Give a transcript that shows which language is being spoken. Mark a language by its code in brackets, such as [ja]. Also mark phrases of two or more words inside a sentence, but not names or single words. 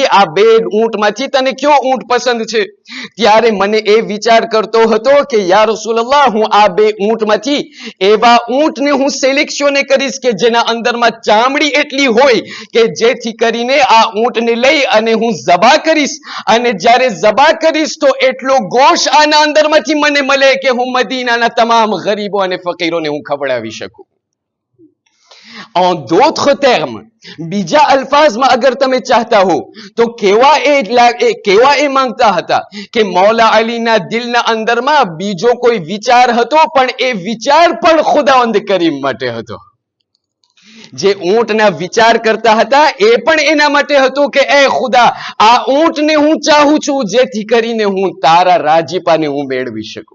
[gu] આ 2 ઊંટમાંથી તને કયો ઊંટ પસંદ છે, ત્યારે મને એ વિચાર કરતો હતો કે [ar] يا رسول الله [gu] હું આ 2 ઊંટમાંથી એવા ઊંટને હું સિલેક્શન કરીશ કે જેના અંદરમાં ચામડી એટલી હોય કે જેથી કરીને આ ઊંટને લઈ અને હું ઝબા કરીશ અને જ્યારે ઝબા કરીશ તો એટલો ગોશ આના અંદરમાંથી મને મળે કે હું મદીનાના તમામ ગરીબો અને ફકીરોને હું ખવડાવી શકું. [fr] En d'autres termes, [gu] બીજા અલ્ફાઝમાં અગર તમે ચાહતા હો તો કેવા એ માંગતા હતા કે મૌલા અલીના દિલના અંદરમાં બીજો કોઈ વિચાર હતો પણ એ વિચાર પણ ખુદાવંદ કરીમ માટે હતો. જે ઊંટના વિચાર કરતા હતા એ પણ એના માટે હતું કે એ ખુદા આ ઊંટને હું ચાહું છું જેથી કરીને હું તારા રાજીપાને હું મેળવી શકું.